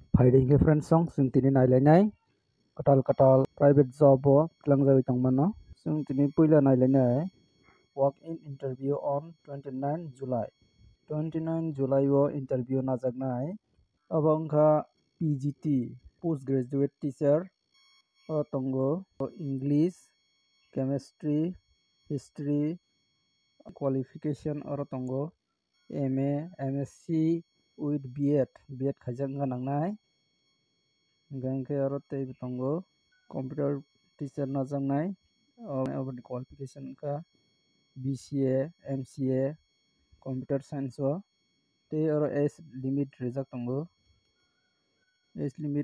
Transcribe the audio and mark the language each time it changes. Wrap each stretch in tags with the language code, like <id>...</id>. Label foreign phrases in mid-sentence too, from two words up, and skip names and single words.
<trp>Haiding friend song sing tini nailainai katal</trp> <en>private job</en> <trp>o klangjawi tongmano sing tini puila nailainai</trp> <en>walk in interview on 29 July 29 July</en> <trp>o interview najaknai abo wngkha PGT</trp> <en>postgraduate teacher</en> <trp>o tongo</trp> <en>English chemistry history qualification</en> <trp>oro tongo</trp> <en>MA MSc with B.Ed</en> <trp>khaijak nangnai gangke aro tei tongo</trp> <en>computer teacher</en> <trp>najaknai oboni qualification ka</trp> <en>BCA MCA computer science</en> <trp>o tei aro</trp> <en>age limit</en> <trp>rijak tongo</trp> <en>age limit</en>